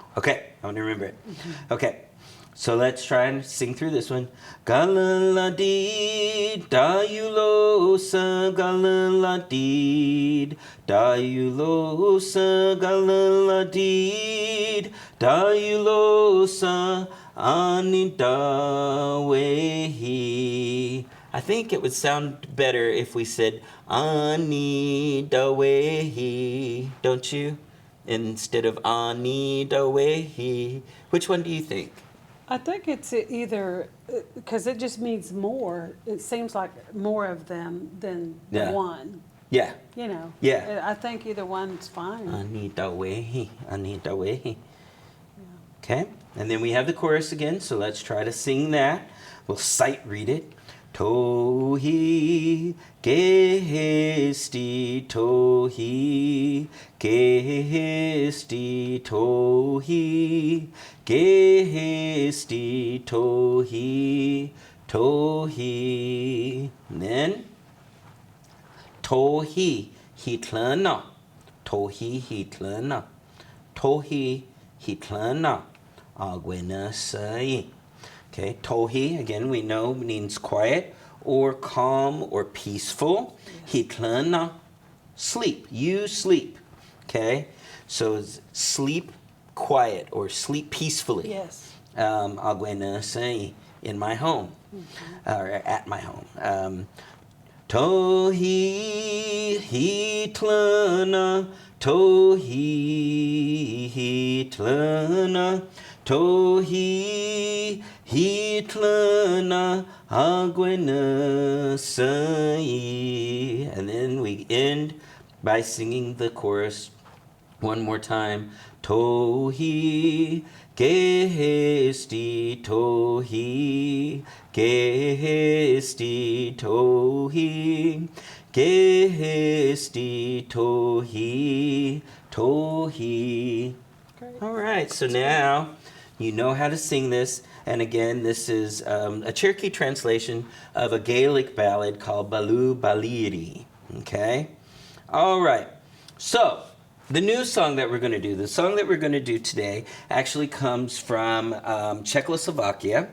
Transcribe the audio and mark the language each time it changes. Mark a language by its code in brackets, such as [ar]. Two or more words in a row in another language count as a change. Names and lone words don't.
[en] Okay, I want to remember it. Okay, so let's try and sing through this one. [chr] Galaladi dayulosa galaladi dayulosa galaladi dayulosa anidawehi. [en] I think it would sound better if we said anidawehi, don't you? Instead of anidawehi. Which one do you think? I think it's either, because it just means more. It seems like more of them than Yeah. one, Yeah. you know. Yeah. I think either one's fine. [chr] Anidawehi. Anidawehi. [en] Okay, and then we have the chorus again, so let's try to sing that. We'll sight read it. [chr] Tohi gehesti tohi gehesti tohi gehesti tohi tohi. And then tohi hitlana tohi hitlana tohi hitlana agwenasai. [en] Okay, tohi, again, we know means quiet or calm or peaceful. Hitlana, sleep. You sleep. Okay, so it's sleep quiet or sleep peacefully. Yes. Agwenasai, in my home, or at my home. [chr] Tohi hitlana, tohi hitlana, tohi hitlana agwenasai. [en] And then we end by singing the chorus one more time. [chr] Tohi gehesti tohi gehesti tohi gehesti tohi tohi. [en] Great. All right, so now you know how to sing this. And again, this is a Cherokee translation of a Gaelic ballad called Balu Baliri. Okay? All right. So, the new song that we're going to do, the song that we're going to do today, actually comes from Czechoslovakia.